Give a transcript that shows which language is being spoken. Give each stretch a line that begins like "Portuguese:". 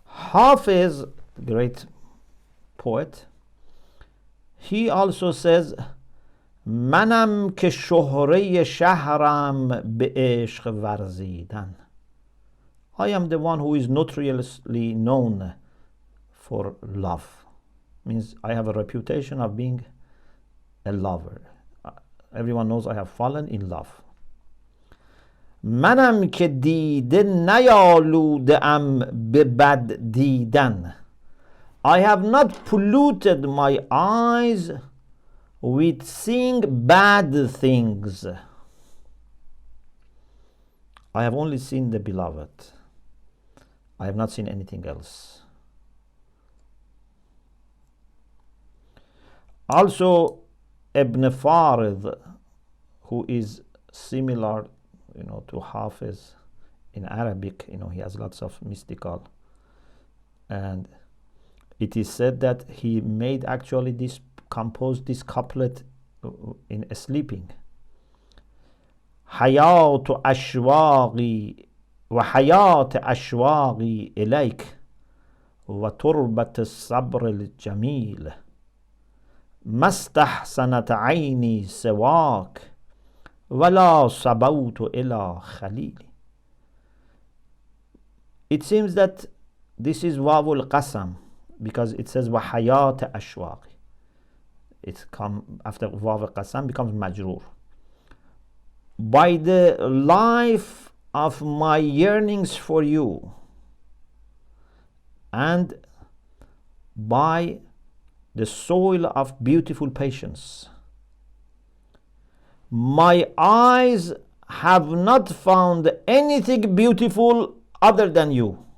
English: Hafiz, great poet, he also says,
Persian: منم که شهره شهرم به عشق ورزیدن.
English: I am the one who is notoriously known for love. Means I have a reputation of being a lover. Everyone knows I have fallen in love.
Persian: منم که دیده نیالوده ام به بد دیدن.
English: I have not polluted my eyes with seeing bad things. I have only seen the beloved. I have not seen anything else. Also, Ibn Farid, who is similar, to Hafiz in Arabic, he has lots of mystical, and it is said that he made actually composed this couplet in sleeping.
Arabic: حياة أشواقي وحياة أشواقي إليك وتربة الصبر الجميل ما استحسنت عيني سواك ولا صبوت إلى خليلي.
English: It seems that this is wawul qasam because it says
Arabic: وحياة أشواقي.
English: It come after waw qasam becomes majroor. By the life of my yearnings for you and by the soil of beautiful patience, my eyes have not found anything beautiful other than you.